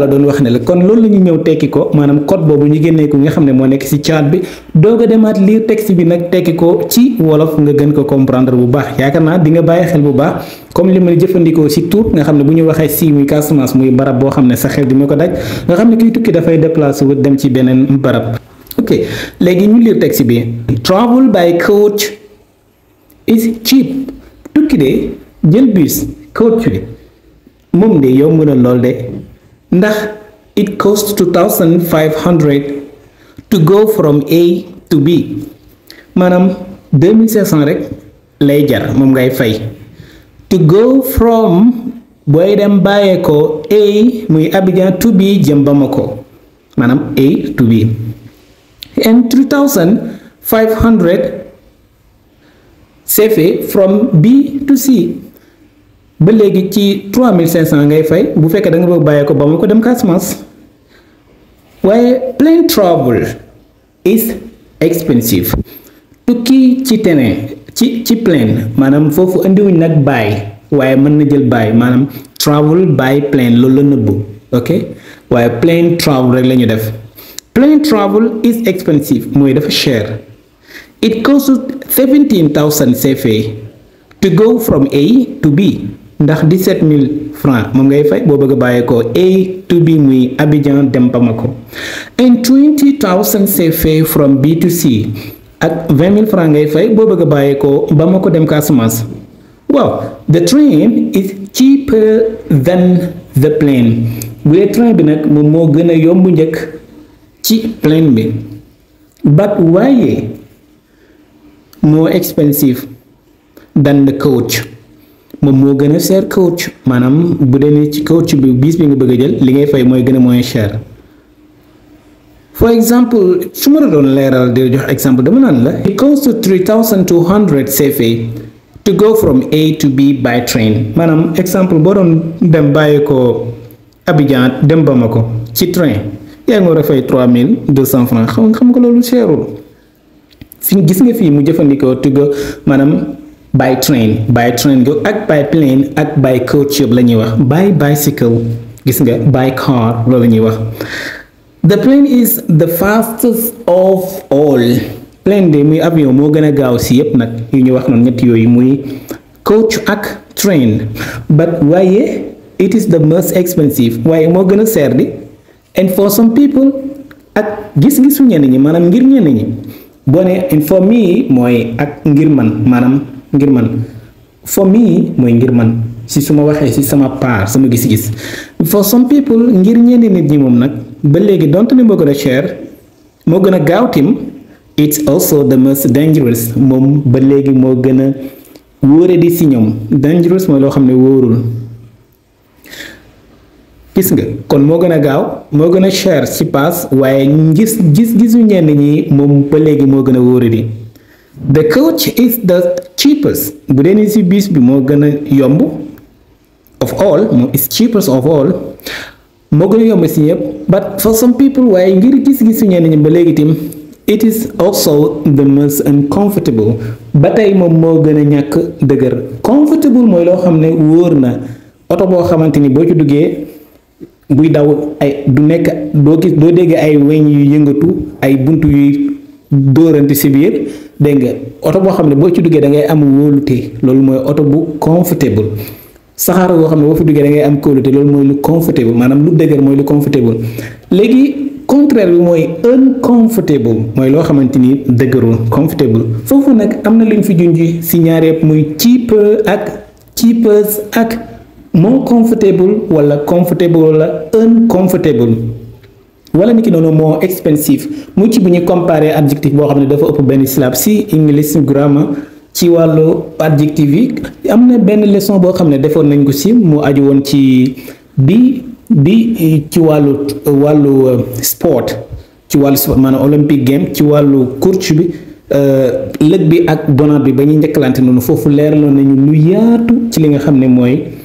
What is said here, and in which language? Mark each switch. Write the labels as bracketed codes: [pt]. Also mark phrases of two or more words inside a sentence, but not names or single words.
[wo] doon wax ne la kon loolu la ñu ñëw tekki ko maanaam code boobu ñu génnee ko nga xam ne moo nekk ci chat bi doog a demaat [fr] lire texte [wo] bi nag tekki ko ci wolof nga gën ko comprendre bu baax yaakaar naa di nga bàyyi xel bu baax comme li ma jëfandikoo ci tur nga xam ne bu ñu waxee si muy Casamance muy barab boo xam ne sa xel di ma ko daj nga xam ne kiy tukki dafay déplacé wu dem ci beneen barab ok léegi ñu [fr] lire texte [wo] bi [en] travel by coach is cheap [wo] tukki de jël bus coach bi moom de yomb na lool de ndax [en] it costs 2500 to go from A to B [wo] maanaam 2500 rek lay jar moom ngay fay [en] to go from [wo] booy dem bàyyee ko A muy Abidjan to B jëm Bamako maanaam [en] A to B and 3500 CFA from B to C [wo] ba léegi ci 3500 ngay fay bu fekkee da nga bëgg bàyyee ko Bamako dem Casamance waaye [en] plane travel is expensive [wo] tukki ci terrain ci plane maanaam foofu indiwuñ nag by waaye mën na jël by maanaam [en] travel by plane [wo] loolu la nëbbu ok waaye [en] plane travel [wo] rek la ñu def [en] plane travel is expensive [wo] mooy dafa cher [en] it costs 17,000 CFA to go from A to B [wo] ndax 17,000 francs moom ngay fay boo bëgg a bàyyeekoo [en] A to B [wo] muy Abidjan dem Bamako [en] and 20,000 CFA from B to C [wo] ak 20,000 francs ngay fay boo bëgg a bàyyeekoo Bamako dem Casamance waaw [en] the train is cheaper than the plane [wo] bu dee train bi nag moom moo gën a yomb njëkk ci plane bi but waaye [en] more expensive than the coach [wo] moom moo gën a cher coach maanaam bu dee ni ci coach bi bis bi nga bëgg a jël li ngay fay mooy gën a [fr] moins cher [en] for example [wo] su ma la doon leeral di jox exemple dama naan la [en] it costs 3,200 CFA to go from A to B by train [wo] maanaam exemple boo doon dem bàyyi ko Abidjan dem Bamako ci train yaa ngi war a fay 3,200 francs xam nga loolu cherul fi gis nga fii mu jëfandikoo [en] to go [wo] maanaam [en] by train go [wo] ak [en] by plane [wo] ak [en] by coach [wo] yëpp la ñuy wax [en] by bicycle [wo] gis nga [en] by car [wo] loolu la ñuy wax [en] the plane is the fastest of all [wo] plane de muy avion moo gën a gaaw si yëpp nag yu ñu wax noonu ñett yooyu muy coach ak train but waaye [en] it is the most expensive [wo] waaye moo gën a seer di [en] and for some people [wo] ak gis-gisu ñenn ñi maanaam ngir ñenn ñi boo ne [en] and for me [wo] mooy ak ngir man maanaam ngir man [en] for me [wo] mooy ngir man si su ma waxee si sama part sama gis-gis [en] for some people [wo] ngir ñenn nit ñi moom nag ba léegi donte ne moo gën a cher moo gën a gaaw tim [en] it's also the most dangerous [wo] moom ba léegi moo gën a wóore di si ñoom dangerous mooy loo xam ne wóorul gis nga kon moo gën a gaaw moo gën a cher ci paas waaye gis-gisu ñenn ñi moom ba léegi moo gën a wóore di [en] the coach is the cheapest [wo] bu dee ni ci bis bi moo gën a yomb [en] of all [wo] moom [en] is cheapest of all [wo] moo gën a yomb ci ñëpp [en] but for some people [wo] waaye ngir gis-gisu ñenn ñi ba léegi tim [en] it is also the most uncomfortable [wo] ba tey moom moo gën a ñàkk dëgër comfortable mooy loo xam ne wóor na oto boo xamante ni boo ci duggee buy daw ay du nekk doo dégg ay weñ yu yëngatu ay buntu yuy dóorante ci biir dégg nga oto boo xam ne boo ci duggee da ngay am wóolute loolu mooy oto bu comfortable saxaar boo xam ne boo fi duggee da ngay am kóolute loolu mooy lu comfortable maanaam lu dëgër mooy lu comfortable léegi contraire bi mooy uncomfortable mooy loo xamante ni dëgërul comfortable foofu nag am na lu ñu fi junj ci ñaar yëpp muy cheaper ak cheapest ak [en] more comfortable [wo] wala comfortable wala uncomfortable wala niki noonu [en] more expensive [wo] mu ci bu ñu [fr] comparer adjectif [wo] boo xam ne dafa ëpp benn syllabe ci [en] English grammar [wo] ci wàllu adjectif yi am na benn leçon boo xam ne defoon nañ ko ci mu aju woon ci bi ci wàllu sport ci wàllu sport maanaam [en] olympic game [wo] ci wàllu course bi lëg bi ak bonat bi ba ñuy njëkkalante noonu foofu leeraloon nañu lu yaatu ci li nga xam ne mooy